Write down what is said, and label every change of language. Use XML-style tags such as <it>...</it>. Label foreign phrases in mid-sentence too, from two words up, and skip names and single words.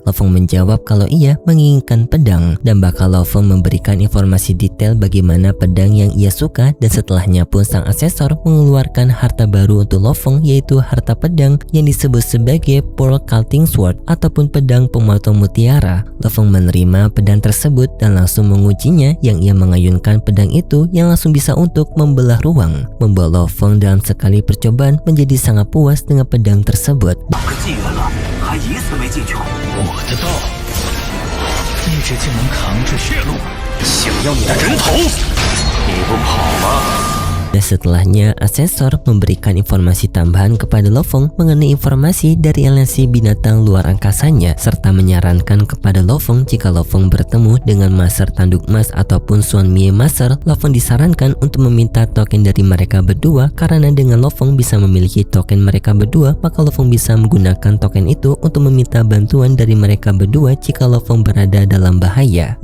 <id>Lo Feng menjawab kalau ia menginginkan pedang dan bakal Lo Feng memberikan informasi detail bagaimana pedang yang ia suka, dan setelahnya pun sang asesor mengeluarkan harta baru untuk Lo Feng, yaitu harta pedang yang disebut sebagai Pearl Cutting Sword ataupun pedang pemotong mutiara. Lo Feng menerima pedang tersebut dan langsung mengujinya, yang ia mengayunkan pedang itu yang langsung bisa untuk membelah ruang, membuat Lo Feng dalam sekali percobaan menjadi sangat puas dengan pedang tersebut.</id> <zh>我的道，一直竟能扛着血路，想要你的人头，你不跑吗？</zh> <id>Dan setelahnya asesor memberikan informasi tambahan kepada Lo Feng mengenai informasi dari aliansi binatang luar angkasanya, serta menyarankan kepada Lo Feng jika Lo Feng bertemu dengan Master Tanduk Emas ataupun Xuan Mie Master, Lo Feng disarankan untuk meminta token dari mereka berdua, karena dengan Lo Feng bisa memiliki token mereka berdua, maka Lo Feng bisa menggunakan token itu untuk meminta bantuan dari mereka berdua jika Lo Feng berada dalam bahaya.</id>